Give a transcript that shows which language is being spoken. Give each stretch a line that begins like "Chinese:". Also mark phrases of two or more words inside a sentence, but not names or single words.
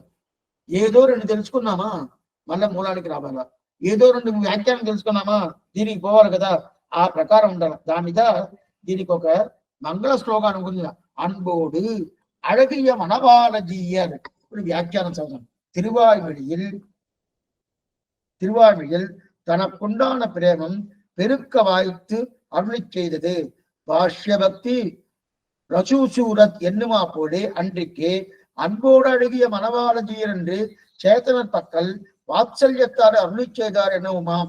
Telugu: ఏదో రెండు తెలుసుకున్నామా మళ్ళీ మూలానికి రావాలా, ఏదో రెండు వ్యాఖ్యానం తెలుసుకున్నామా దీనికి పోవాలి కదా. ఆ ప్రకారం ఉండాలి. దాని మీద దీనికి ఒక మంగళ శ్లోకాన్ని ఉంది, అన్బోడు అழகிய மணவாளஜீயர். ఇప్పుడు వ్యాఖ్యానం చదువు.
Tamil: திருவாய்மொழியில் தனக்குண்டான பிரேமம் பெருக்க வாய்த்து அருளி செய்தது. பாஷ்ய பக்தி ரசூசூரத் என்னுமா போலே அன்றைக்கு அன்போடு அழகிய மணவாளஜீயர் என்று சேத்தனர் பக்கல் வாத்சல்யத்தாறு அருளி செய்தார் எனவுமாம்.